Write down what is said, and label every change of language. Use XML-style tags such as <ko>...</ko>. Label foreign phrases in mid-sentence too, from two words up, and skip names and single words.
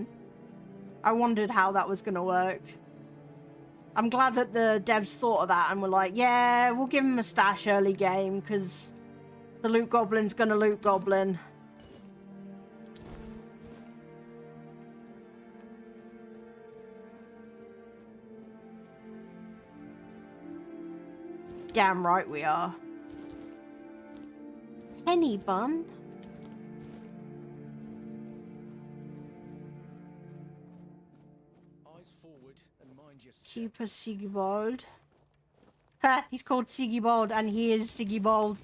<en>I wondered how that was gonna work. I'm glad that the devs thought of that and were like, yeah, we'll give him a stash early game, because the loot goblin's gonna loot goblin. Damn right we are. Penny bun. Keeper Sigibald. Ha! He's called Sigibald, and he is Sigibald.</en>